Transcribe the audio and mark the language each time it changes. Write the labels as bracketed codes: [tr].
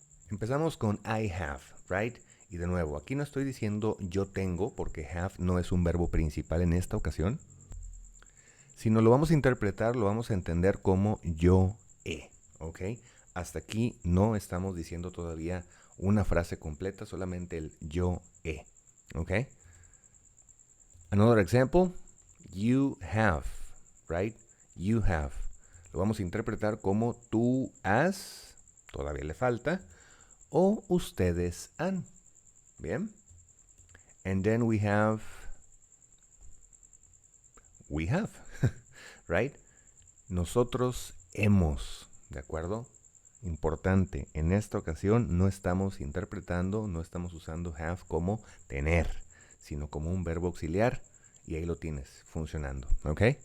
[es] Empezamos con [en] I have, right? [es] Y de nuevo, aquí no estoy diciendo yo tengo, porque have no es un verbo principal en esta ocasión, sino lo vamos a interpretar, lo vamos a entender como yo he, ¿ok? Hasta aquí no estamos diciendo todavía una frase completa, solamente el yo he, ¿ok? [en] Another example, you have, right? You have. [es] Lo vamos a interpretar como tú has, todavía le falta, o ustedes han. Bien. [en] And then we have, right? [es] Nosotros hemos, ¿de acuerdo? Importante, en esta ocasión no estamos interpretando, no estamos usando have como tener, sino como un verbo auxiliar y ahí lo tienes funcionando, ¿ok?